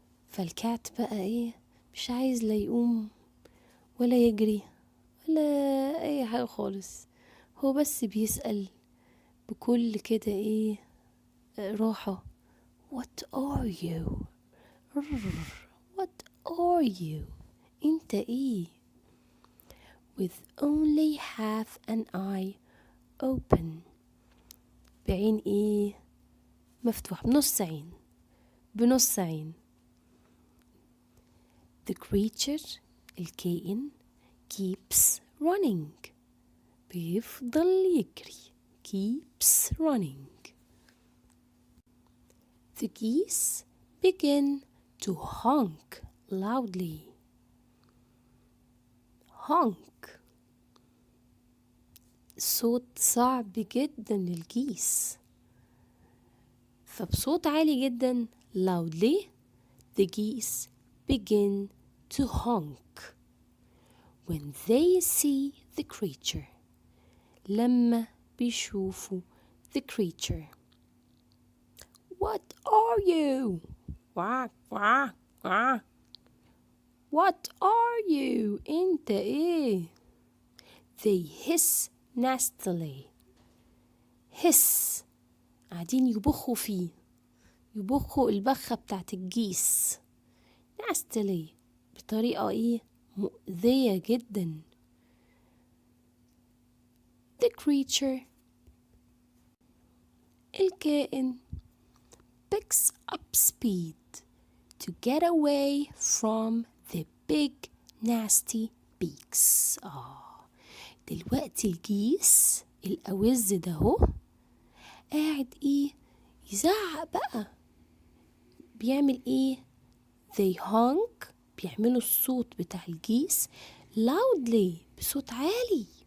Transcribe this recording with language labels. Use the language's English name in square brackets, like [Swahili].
[Arabic] فالكات بقى مش عايز لا يقوم ولا يجري ولا اي حاجة خالص، هو بس بيسأل بكل كده راحة [English] what are you what are you [Arabic] انت [English] with only half an eye open، [Arabic] بعين مفتوح، بنص عين. [English] the creature الكائن keeps running، [Arabic] بيفضل يجري [English] keeps running. the geese begin to honk loudly. honk [Arabic] صوت صعب جدا للجيس، فبصوت عالي جدا [English] loudly the geese begin to honk when they see the creature، [Arabic] لما بيشوفوا [English] the creature. what are you quack quack quack what are you انت they hiss nastily. [Arabic] hiss قاعدين يبخوا البخة بتاعت الجيس nastily بطريقة مؤذية جدا. [English] the creature الكائن picks up speed to get away from the big nasty beaks. [Arabic] دلوقتي الجيس الأوز ده هو قاعد يزعق بقى، بيعمل [English] they honk، [Arabic] بيعملوا الصوت بتاع الجيس loudly بصوت عالي.